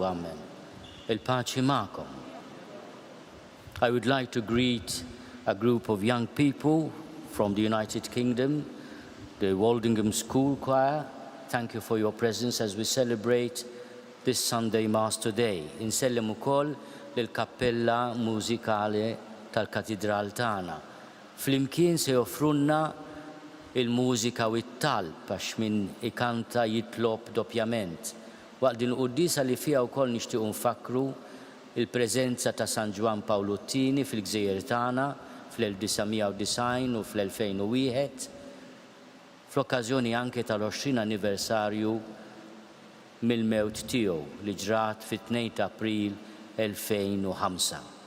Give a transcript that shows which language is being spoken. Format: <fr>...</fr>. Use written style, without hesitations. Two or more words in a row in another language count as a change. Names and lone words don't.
<mt>Amen. Il-paċi ma'kom.</mt> <en>I would like to greet a group of young people from the United Kingdom, the Woldingham School Choir. Thank you for your presence as we celebrate this Sunday Mass today.</en> <mt>Insellem ukoll lill-Kappella Mużikali tal-katidral tagħna. Flimkien se joffrunna il-mużika u t-talb għax min ikanta jitlob doppjament. Waqt din qudiesa li fiha wkoll nixtiequ nfakru il-preżenza ta' San Ġwan Pawlu II fil-Gżejjer tagħna fl-1990 u fl-2001 fl-okkażjoni anke tal-20 anniversarju mill-mewt tiegħu li ġrat fit-2 ta' April 2005.</mt>